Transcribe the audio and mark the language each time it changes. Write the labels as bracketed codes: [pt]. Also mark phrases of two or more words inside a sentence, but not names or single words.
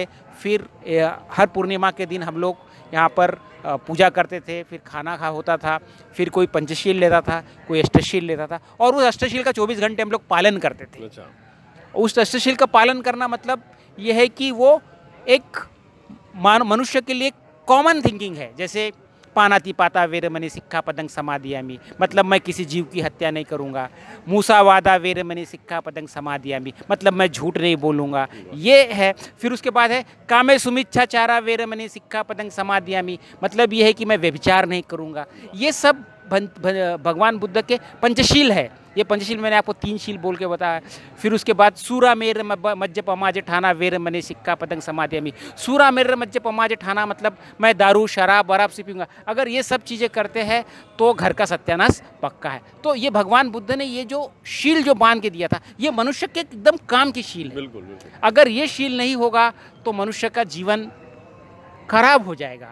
[hi] फिर हर पूर्णिमा के दिन हम लोग यहाँ पर पूजा करते थे, फिर खाना होता था, फिर कोई पंचशील लेता था, कोई अष्टशील लेता था, और उस अष्टशील का 24 घंटे हम लोग पालन करते थे। अच्छा। उस अष्टशील का पालन करना मतलब ये है कि वो एक मनुष्य के लिए [en] common thinking [hi] है। [pi] जैसे पानातिपाता वेरमणि सिक्खापदं समादियामि, [hi] मतलब मैं किसी जीव की हत्या नहीं करूँगा। [pi] मूसावादा वेरमणि सिक्खापदं समादियामि, [hi] मतलब मैं झूठ नहीं बोलूँगा, ये है। फिर उसके बाद है [pi] कामे सुमिच्छाचारा वेरमणि सिक्खापदं समादियामि, [hi] मतलब ये है कि मैं व्यभिचार नहीं करूँगा। ये सब भगवान बुद्ध के पंचशील है। ये पंचशील मैंने आपको 3 शील बोल के बताया। फिर उसके बाद [pi] सूरा मेर मज्ज पमाज ठाना वेरमणि सिक्खापदं समादियामि। सूरा मेर मज्ज पमाज ठाना [hi] मतलब मैं दारू शराब वराब से पीऊँगा। अगर ये सब चीज़ें करते हैं तो घर का सत्यानाश पक्का है। तो ये भगवान बुद्ध ने ये जो शील जो बांध के दिया था, ये मनुष्य के एकदम काम की शील है। बिल्कुल बिल्कुल। अगर ये शील नहीं होगा तो मनुष्य का जीवन खराब हो जाएगा।